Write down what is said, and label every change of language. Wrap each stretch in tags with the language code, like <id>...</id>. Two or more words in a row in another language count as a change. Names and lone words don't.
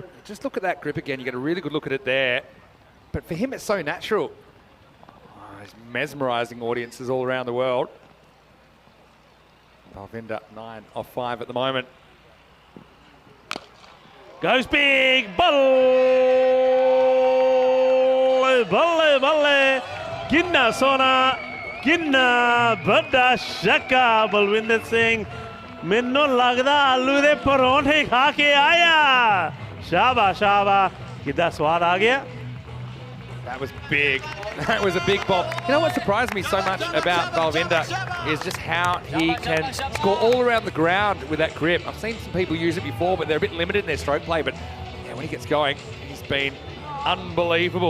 <en>Just look at that grip again. You get a really good look at it there. But for him, it's so natural. Oh, he's mesmerising audiences all around the world. Balvinda 9 off 5 at the moment. Goes big, ball,</en> <pa>ਕਿੰਨਾ ਸੋਹਣਾ, ਕਿੰਨਾ ਵੱਡਾ ਸ਼ਾਕਾ. Balwinder Singh, ਮੈਨੂੰ ਲੱਗਦਾ ਆਲੂ ਦੇ ਪਰੌਂਠੇ ਖਾ ਕੇ ਆਇਆ. ਸ਼ਾਬਾ, ਸ਼ਾਬਾ, ਕਿੱਦਾਂ ਸਵਾਦ ਆ ਗਿਆ.</pa> <en>That was big. That was a big ball. You know what surprised me so much about Balvinda is just how he can score all around the ground with that grip. I've seen some people use it before, but they're a bit limited in their stroke play. But yeah, when he gets going, he's been unbelievable.</en>